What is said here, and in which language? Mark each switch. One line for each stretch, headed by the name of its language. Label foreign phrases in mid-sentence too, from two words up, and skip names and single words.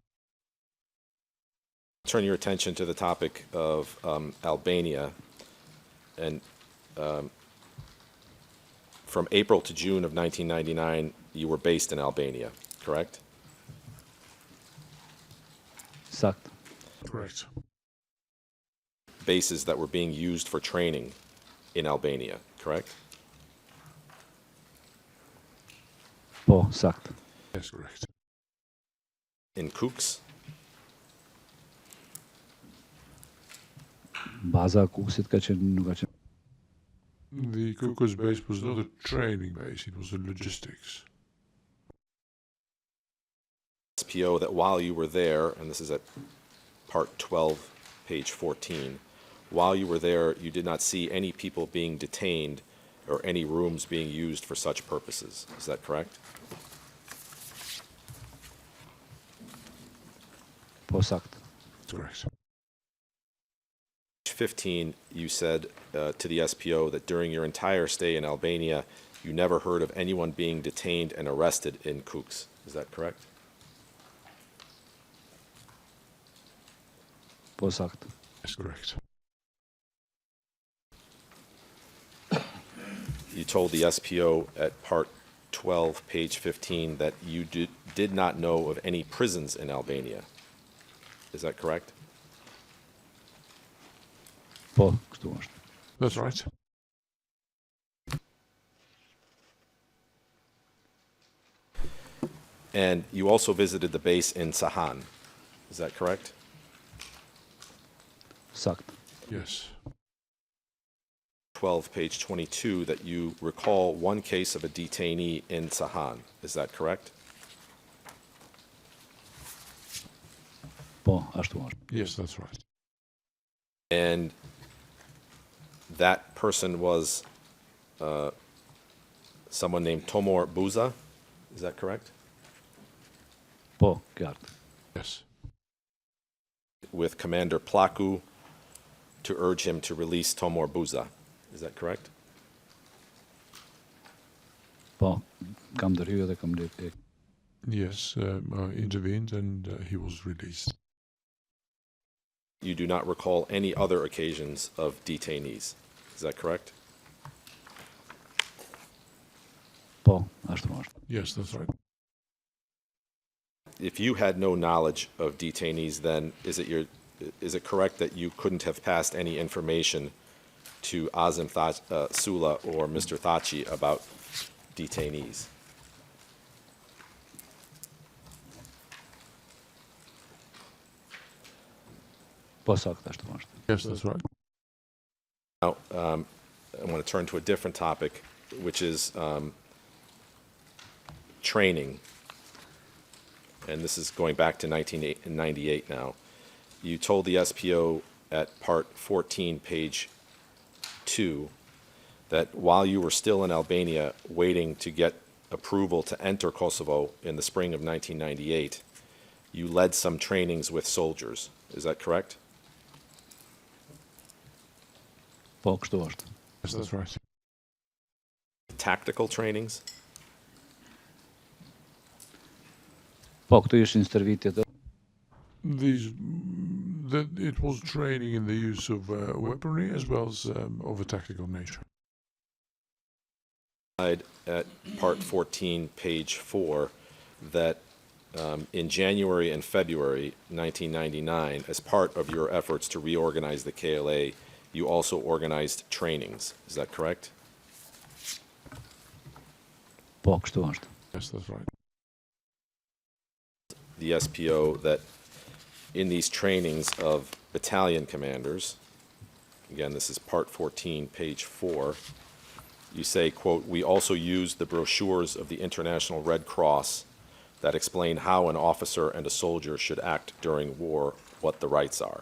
English: Turn your attention to the topic of Albania, and from April to June of 1999, you were based in Albania, correct?
Albanian: Sakt.
English: Correct. Bases that were being used for training in Albania, correct?
Albanian: Po, sakt.
English: Yes, correct. In Kukës?
Albanian: baza Kuksit ka që nuk ka qenë.
English: The Cocos base was not a training base, it was a logistics. SPO that while you were there, and this is at part 12, page 14, while you were there, you did not see any people being detained or any rooms being used for such purposes. Is that correct?
Albanian: Po sakt.
English: That's correct. Page 15, you said to the SPO that during your entire stay in Albania, you never heard of anyone being detained and arrested in Kukës. Is that correct?
Albanian: Po sakt.
English: That's correct. You told the SPO at part 12, page 15, that you did not know of any prisons in Albania. Is that correct?
Albanian: Po, kështu është.
English: That's right. And you also visited the base in Sahan. Is that correct?
Albanian: Sakt.
English: Yes. 12, page 22, that you recall one case of a detainee in Sahan. Is that correct?
Albanian: Po, ashtu është.
English: Yes, that's right. And that person was someone named Tomor Buza. Is that correct?
Albanian: Po, qartë.
English: Yes. With Commander Plaku to urge him to release Tomor Buza. Is that correct?
Albanian: Po, kam ndërhyrë dhe kam lejtë.
English: Yes, I intervened and he was released. You do not recall any other occasions of detainees. Is that correct?
Albanian: Po, ashtu është.
English: Yes, that's right. If you had no knowledge of detainees, then is it correct that you couldn't have passed any information to Azim Sula or Mr. Thaçi about detainees?
Albanian: Po sakt ashtu është.
English: Yes, that's right. Now, I want to turn to a different topic, which is training. And this is going back to 1998 now. You told the SPO at part 14, page 2, that while you were still in Albania waiting to get approval to enter Kosovo in the spring of 1998, you led some trainings with soldiers. Is that correct?
Albanian: Po, kështu është.
English: Yes, that's right. Tactical trainings?
Albanian: Po, këtu ishin stërvitjet e
English: It was training in the use of weaponry as well as of a tactical nature. At part 14, page 4, that in January and February 1999, as part of your efforts to reorganize the KLA, you also organized trainings. Is that correct?
Albanian: Po, kështu është.
English: Yes, that's right. The SPO that in these trainings of battalion commanders, again, this is part 14, page 4, you say, quote, "We also used the brochures of the International Red Cross that explain how an officer and a soldier should act during war, what the rights are."